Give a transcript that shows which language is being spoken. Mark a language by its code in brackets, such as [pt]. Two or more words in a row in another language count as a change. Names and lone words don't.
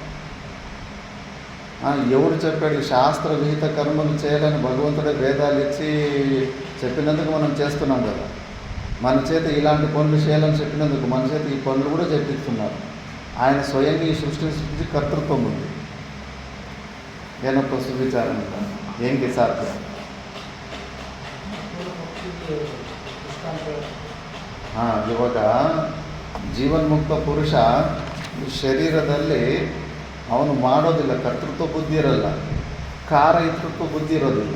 [te] ఎవడు చెప్పాడు? శాస్త్ర విహిత కర్మలు చేయాలని భగవంతుడే వేదాలు ఇచ్చి చెప్పినందుకు మనం చేస్తున్నాం కదా. మన చేత ఇలాంటి పనులు చేయాలని చెప్పినందుకు మన చేత ఈ పనులు కూడా చెప్పిస్తున్నారు. ఆయన స్వయంగా ఈ సృష్టిని సృష్టించి కర్తృత్వం ఉంది. [kn] ಏನಪ್ಪ ಸುವಿಚಾರ ಅಂತ ಹೆಂಗೆ ಸಾಧ್ಯ? ಇವಾಗ ಜೀವನ್ಮುಕ್ತ ಪುರುಷ ಶರೀರದಲ್ಲಿ ಅವನು ಮಾಡೋದಿಲ್ಲ, ಕರ್ತೃತ್ವ ಬುದ್ಧಿ ಇರಲ್ಲ, ಕಾರಯಿತೃತ್ವ ಬುದ್ಧಿ ಇರೋದಿಲ್ಲ.